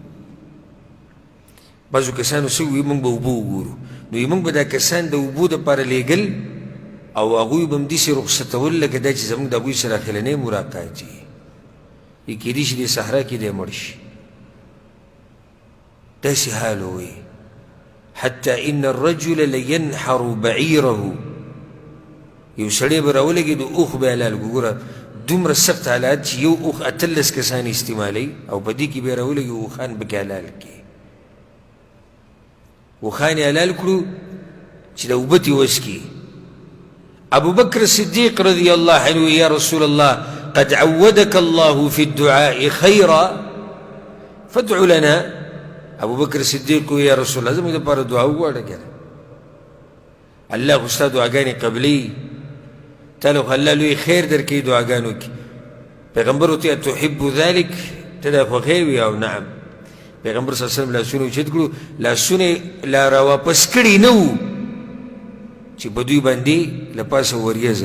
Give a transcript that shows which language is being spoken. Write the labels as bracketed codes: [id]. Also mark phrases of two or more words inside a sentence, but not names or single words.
[ps] بعضو کسانو څه وی موږ به اوبه وګورو نو وی موږ به دا کسان د اوبو دپاره لیږل او هغوی به هم داسې رخصتول لکه دا چې زموږ د هغوی سره اخرنی ملاقات وي کېدای شي دې صحرا کې دی مړ شي داسې حال وی [ar] حتى ان الرجل لينحر بعيره [ps] یو سړی به راولګي د اوښ به حلال ګوره دومره سخت حالات چې یو اوښ 18 کسان استعمالوي او په دې کې به یې راولګي اوښان پکې حلال کړي اوښان یې حلال کړو چې د اوبه تې وڅکي ابو بکر صدیق [ar] رضی الله عنه یا رسول الله قد عودك الله في الدعاء خيرا فادع لنا [ps] ابو بکر صدیق کو [ar] یا رسول الله [ps] زموږ دپاره دعا وغواړه کنه الله خو ستا دعاګانې قبلوي تا له خو الله لوی خیر درکوي دعاګانو کې پیغمبر ورته [ar] تحب ذلک [ps] ته دا خوښوې وي او نعم پیغمبر [ar] صلی الله علیه وسلم [ps] لاسونه اوچت کړو لاسونه لا راواپس کړي نه وو چې په دوی باندې له پاسه وریځ